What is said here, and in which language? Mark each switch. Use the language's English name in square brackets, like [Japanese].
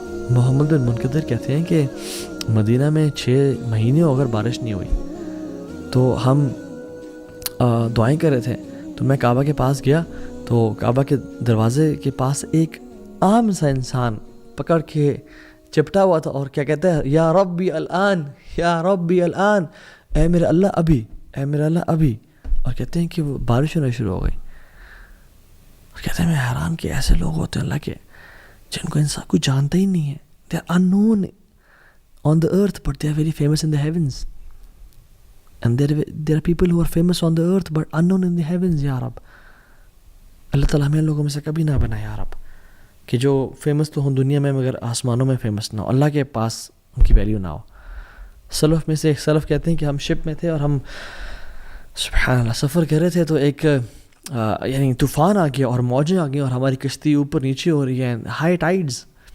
[Urdu] محمد بن منقدر کہتے ہیں کہ مدینہ میں 6 مہینے اگر بارش نہیں ہوئی تو ہم دعائیں کر رہے تھے, تو میں کعبہ کے پاس گیا, تو کعبہ کے دروازے کے پاس ایک عام سا انسان پکڑ کے چپٹا ہوا تھا, اور کیا کہتا ہے, [Arabic] یا ربی الان, یا ربی الان, [Urdu] اے میرے اللہ ابھی, اے میرے اللہ ابھی. اور کہتے ہیں کہ وہ بارش ہونا شروع ہو گئی, اور کہتے ہیں میں حیران کہ ایسے لوگ ہوتے ہیں اللہ کے جن کو انسان کوئی جانتا ہی نہیں ہے, [English] they are unknown on the earth but they are very famous in the heavens. And there are people who are famous on the earth but unknown in the heavens. [Urdu] یا رب اللہ تعالیٰ ہمیں لوگوں میں سے کبھی نہ بنا یا رب کہ جو فیمس تو ہوں دنیا میں مگر آسمانوں میں فیمس نہ ہو, اللہ کے پاس ان کی ویلیو نہ ہو. سلف میں سے ایک سلف کہتے ہیں کہ ہم شپ میں تھے اور ہم سبحان اللہ سفر کر رہے تھے تو ایک یعنی طوفان آ گیا اور موجیں آ گئیں اور ہماری کشتی اوپر نیچے ہو رہی ہے, ہائی ٹائیڈز.